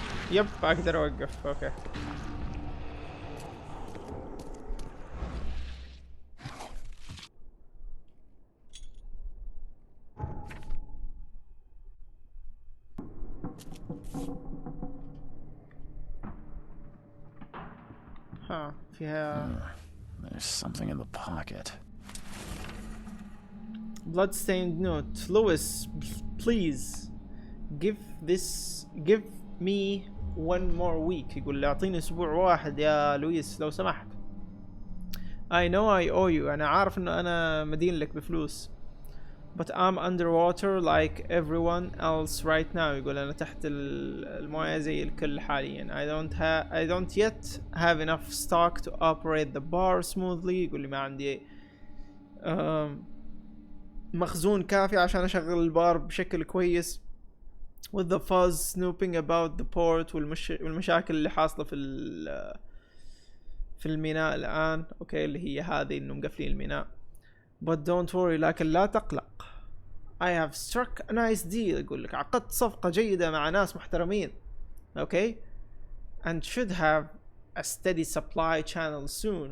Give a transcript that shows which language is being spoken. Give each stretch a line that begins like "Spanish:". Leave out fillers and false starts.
Arabic: يب اقدر اوقف. اوكي ها فيها
English: There's something in the pocket. blood-stained note. Lewis, please give me one more week.
Arabic: يقول لي اعطيني اسبوع واحد يا لويس لو سمحت.
English: I know I owe you.
Arabic: انا عارف انه انا مدين لك بفلوس.
English: But I'm underwater like everyone else right now.
Arabic: يقول أنا تحت الموية زي الكل حاليا.
English: I don't yet have enough stock to operate the bar smoothly.
Arabic: يقول لي ما عندي مخزون كافي عشان أشغل البار بشكل كويس.
English: With the fuzz snooping about the port
Arabic: والمشاكل اللي حاصلة في الميناء الآن. أوكي اللي هي هذه إنه مقفلين الميناء.
English: But don't worry،
Arabic: لكن لا تقلق.
English: I have struck a nice deal.
Arabic: يقول لك عقدت صفقة جيدة مع ناس محترمين.
English: Okay. And should have a steady supply channel soon.